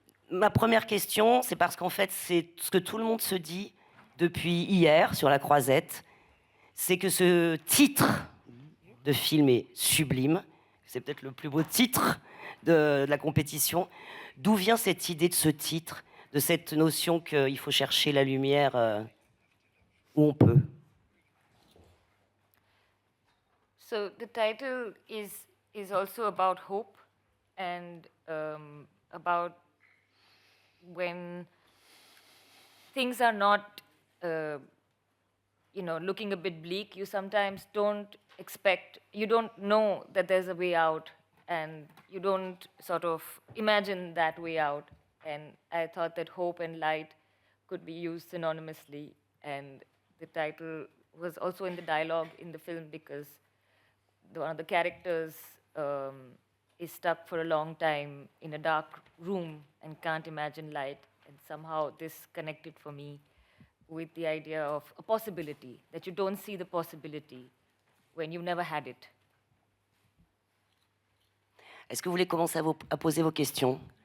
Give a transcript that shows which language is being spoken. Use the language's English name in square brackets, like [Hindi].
[French] Ma première question, c'est parce qu'en fait, c'est ce que tout le monde se dit depuis hier sur la Croisette, c'est que ce titre de film est sublime. C'est peut-être le plus beau titre de la compétition. D'où vient cette idée de ce titre, de cette notion qu'il faut chercher la lumière où on peut? [English] So the title is also about hope and about when things are not, looking a bit bleak. You sometimes you don't know that there's a way out, and you don't sort of imagine that way out. And I thought that hope and light could be used synonymously, and the title was also in the dialogue in the film because one of the characters is stuck for a long time in a dark room and can't imagine light. And somehow this connected for me with the idea of a possibility, that you don't see the possibility when you've never had it. [French] Est-ce que vous voulez commencer à poser vos questions?